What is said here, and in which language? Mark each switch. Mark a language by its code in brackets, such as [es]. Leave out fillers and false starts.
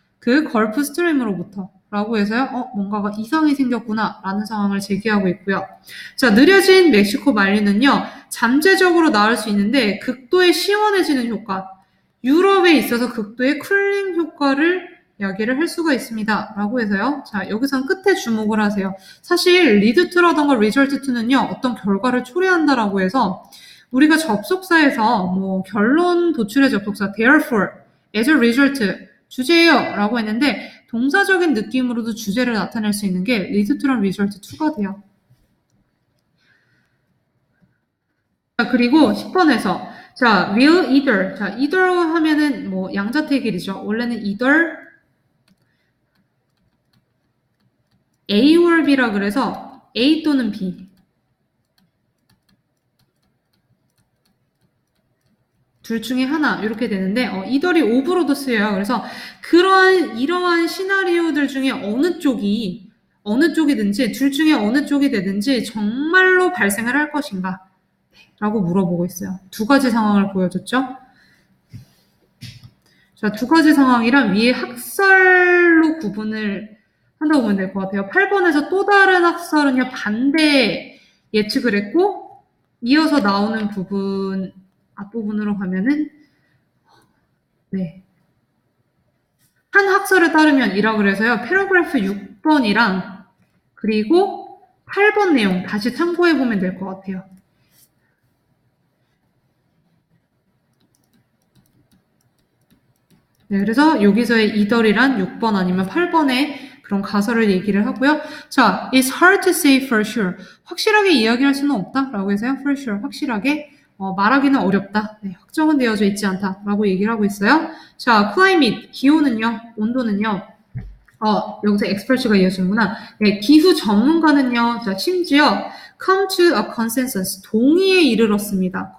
[ko] 그 걸프 스트림으로부터. 라고 해서요, 뭔가가 이상이 생겼구나 라는 상황을 제기하고 있고요. 자, 느려진 멕시코 만류는요, 잠재적으로 나올 수 있는데 극도의 시원해지는 효과, 유럽에 있어서 극도의 쿨링 효과를 이야기를 할 수가 있습니다. 라고 해서요. 자, 여기선 끝에 주목을 하세요. 사실 lead to라던가 result to는요. 어떤 결과를 초래한다라고 해서 우리가 접속사에서 결론 도출의 접속사 therefore, as a result, 주제예요. 라고 했는데 동사적인 느낌으로도 주제를 나타낼 수 있는 게 lead to랑 result to가 돼요. 자, 그리고 10번에서 자, will either. 자, either 하면은 양자택일이죠. 원래는 either A or B라 그래서 A 또는 B. 둘 중에 하나 이렇게 되는데 either이 of로도 쓰여요. 그래서 이러한 시나리오들 중에 어느 쪽이든지 둘 중에 어느 쪽이 되든지 정말로 발생을 할 것인가 라고 물어보고 있어요. 두 가지 상황을 보여줬죠. 자, 두 가지 상황이란 위에 학설로 구분을 한다고 보면 될 것 같아요. 8번에서 또 다른 학설은요, 반대 예측을 했고, 이어서 나오는 부분, 앞부분으로 가면은, 네. 한 학설에 따르면 이라 그래서요, 패러그래프 6번이랑, 그리고 8번 내용 다시 참고해보면 될 것 같아요. 네, 그래서 여기서의 이더리란 6번 아니면 8번의 그런 가설을 얘기를 하고요. [en] 자, it's hard to say for sure. [ko] 확실하게 이야기할 수는 없다라고 해서요. for sure, 확실하게 말하기는 어렵다. 네, 확정은 되어져 있지 않다라고 얘기를 하고 있어요. 자, climate, 기온은요, 온도는요. 여기서 expert가 이어지는구나. 네, 기후 전문가는요, 자, 심지어 come to a consensus, 동의에 이르렀습니다.